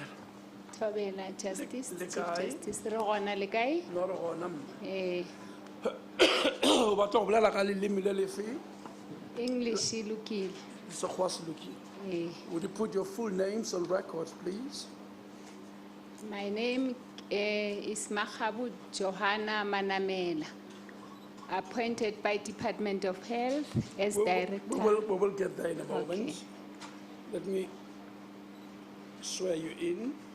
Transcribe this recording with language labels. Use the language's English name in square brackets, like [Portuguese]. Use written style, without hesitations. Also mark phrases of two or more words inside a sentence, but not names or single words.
[Northern Sotho] Thobela, Justice, Le Chief kae? Justice, re gona le kae? No re gona mme. Eh, O batla go bolela ka leleme le lefe? English e lokile. Sekgowa se lokile. Eh, [English] Would you put your full names on record, please? my name is Makgabo Johanna Manamela, appointed by Department of Health as Director. We will get there in a moment. Okay. Let me swear you in.